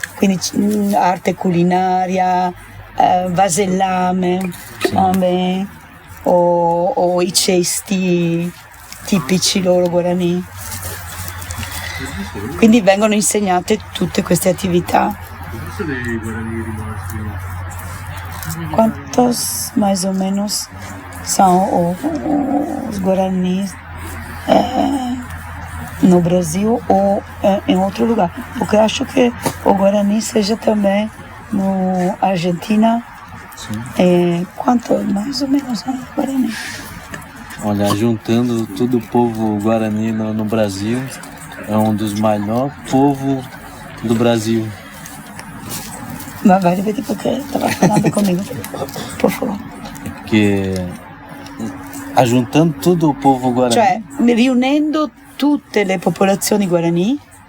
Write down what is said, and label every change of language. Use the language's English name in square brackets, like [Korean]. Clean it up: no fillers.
[Italian] Quindi arte culinaria, vasellame [Portuguese] também, [Italian] o i cesti tipici loro guarani. Quindi vengono insegnate tutte queste attività. [Portuguese] Quantos mais ou menos são os guaranis no Brasil ou em outro lugar? Porque eu acho que o guarani seja também no Argentina. Quanto mais ou menos é o guarani? Olha, juntando todo o povo guarani no Brasil, é um dos maiores povos do Brasil. Mas vai repetir porque estava falando comigo, por favor. Porque juntando todo o povo guarani... [Italian] Cioè, riunendo tutte le popolazioni guarani...